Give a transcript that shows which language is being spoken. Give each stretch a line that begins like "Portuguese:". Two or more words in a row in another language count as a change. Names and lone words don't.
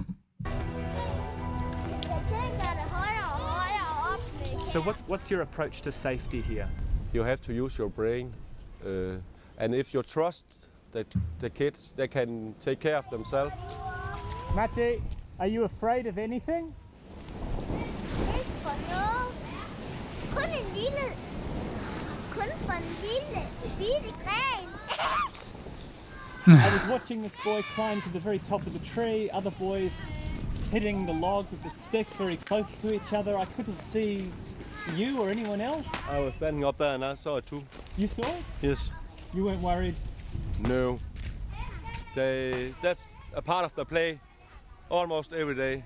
English: So what's your approach to safety here? You have to use your brain, and if you trust that the kids, they can take care of themselves. Matti, are you afraid of anything?
Danish: Ikke for noget. Kun for en lille bitte gren.
English: I was watching this boy climb to the very top of the tree, other boys hitting the log with a stick very close to each other. I couldn't see you or anyone else. I was standing up there and I saw it too. You saw it? Yes. You weren't worried? No. That's a part of the play almost every day.